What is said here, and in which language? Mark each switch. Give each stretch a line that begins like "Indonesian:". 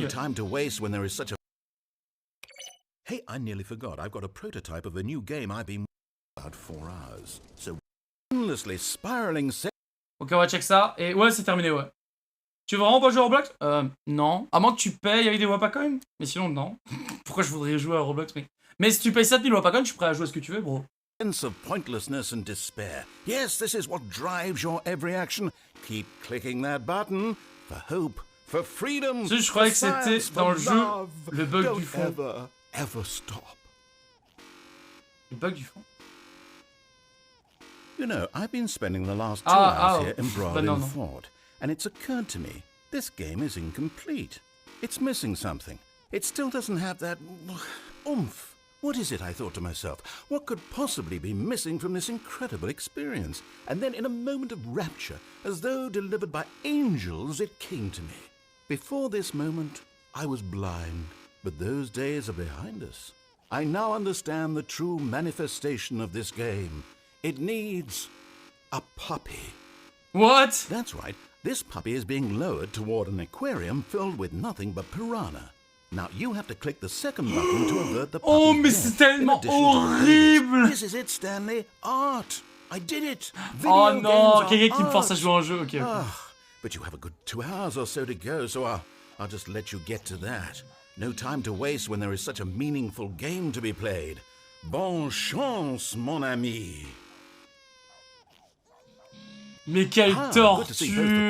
English: No time to waste when there is such a... Hey, I nearly forgot. I've got a prototype of a new game I've been about 4 hours. So endlessly spiraling...
French: Ok, on va check ça. Et ouais, c'est terminé, ouais. Tu veux vraiment pas jouer à Roblox? Non. À moins que tu payes avec des Wapacoin. Mais sinon, non. Pourquoi je voudrais jouer à Roblox, mais si tu payes 7000 Wapacoin, je suis prêt à jouer à ce que tu veux, bro.
English: Sense of pointlessness and despair. Yes, this is what drives your every action. Keep clicking that button for hope, for freedom.
French: Je croyais que c'était dans le jeu le bug du fond.
English: Ever stop.
French: Le bug du fond.
English: You know, I've been spending the last 2 hours here embroiled in
French: non.
English: thought, and it's occurred to me this game is incomplete. It's missing something. It still doesn't have that oomph. What is it, I thought to myself? What could possibly be missing from this incredible experience? And then in a moment of rapture, as though delivered by angels, it came to me. Before this moment, I was blind, but those days are behind us. I now understand the true manifestation of this game. It needs a puppy. What? That's right. This puppy is being lowered toward an aquarium filled with nothing but piranha. Now you have to click the second button to avert the puppy's
French: Oh, mais c'est tellement horrible!
English: This is it, Stanley. Art. I did it.
French: Oh non, quelqu'un qui me force à jouer un jeu. Ok.
English: But you have a good 2 hours or so to go, so I'll just let you get to that. No time to waste when there is such a meaningful game to be played.
French: Bonne chance, mon ami. Mais quelle
English: Good to see both the